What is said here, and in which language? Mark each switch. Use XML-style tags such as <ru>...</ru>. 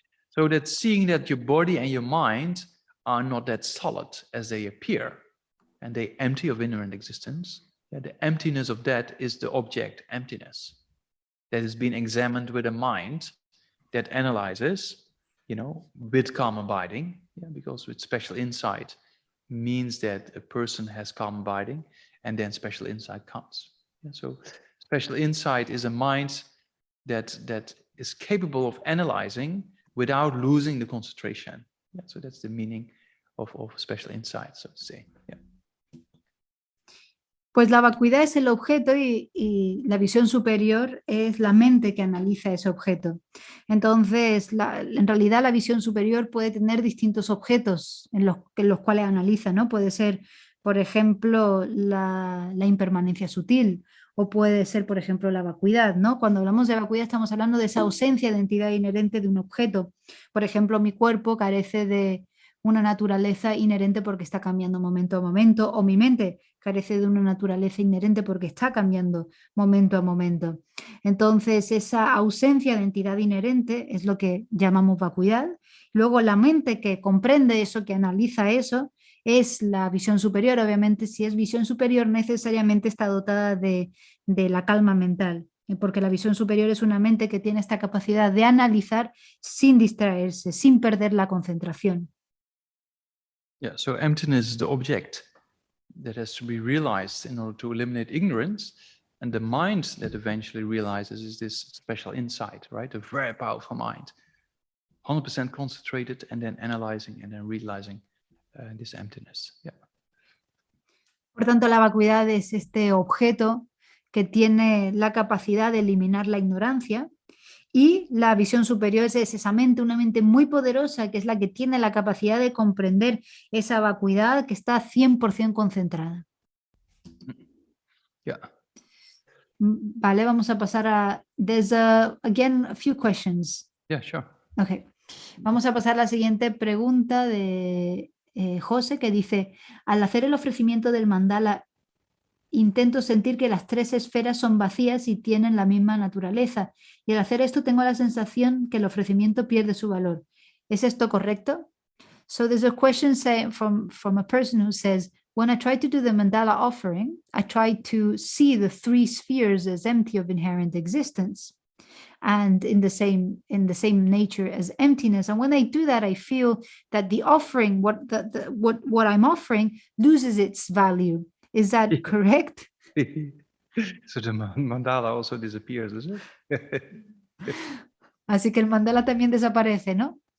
<en>So that seeing that your body and your mind are not that solid as they appear, and they empty of inherent existence, yeah, the emptiness of that is the object emptiness that has been examined with a mind that analyzes, you know, with calm abiding, yeah, because with special insight means that a person has calm abiding, and then special insight comes. Yeah, so special insight is a mind that is capable of analyzing without losing the concentration. Yeah, so that's the meaning of special insight, so to say. Yeah.</en> <es>Pues la vacuidad es el objeto y la visión superior es la mente que analiza ese objeto. Entonces, en realidad la visión superior puede tener distintos objetos en los cuales analiza, ¿no? Puede ser, por ejemplo, la impermanencia sutil, o puede ser, por ejemplo, la vacuidad, ¿no? Cuando hablamos de vacuidad estamos hablando de esa ausencia de entidad inherente de un objeto. Por ejemplo, mi cuerpo carece de una naturaleza inherente porque está cambiando momento a momento, o mi mente carece de una naturaleza inherente porque está cambiando momento a momento. Entonces, esa ausencia de entidad inherente es lo que llamamos vacuidad. Luego, la mente que comprende eso, que analiza eso, es la visión superior. Obviamente, si es visión superior, necesariamente está dotada de la calma mental. porque la visión superior es una mente que tiene esta capacidad de analizar sin distraerse, sin perder la concentración.</es> <en>Yeah, so emptiness is the object that has to be realized in order to eliminate ignorance, and the mind that eventually realizes is this special insight, right? A very powerful mind, 100% concentrated and then analyzing and then realizing this emptiness. Yeah.</en> <es>Por tanto, la vacuidad es este objeto que tiene la capacidad de eliminar la ignorancia, y la visión superior es esa mente, una mente muy poderosa que es la que tiene la capacidad de comprender esa vacuidad que está 100% concentrada.</es> <en>Yeah.</en> <es>Vale, vamos a pasar a...</es> <en>There's again a few questions. Yeah, sure. Okay.</en> <es>Vamos a pasar a la siguiente pregunta de José, que dice: al hacer el ofrecimiento del mandala, intento sentir que las 3 esferas son vacías y tienen la misma naturaleza. Y al hacer esto tengo la sensación que el ofrecimiento pierde su valor. ¿Es esto correcto?</es> <en>So there's a question from a person who says, when I try to do the mandala offering, I try to see the 3 spheres as empty of inherent existence and in the same nature as emptiness. And when I do that, I feel that the offering, what I'm offering, loses its value. Is that correct? So the mandala also disappears, is it?</en> <es>Así que el mandala también desaparece, ¿no?</es>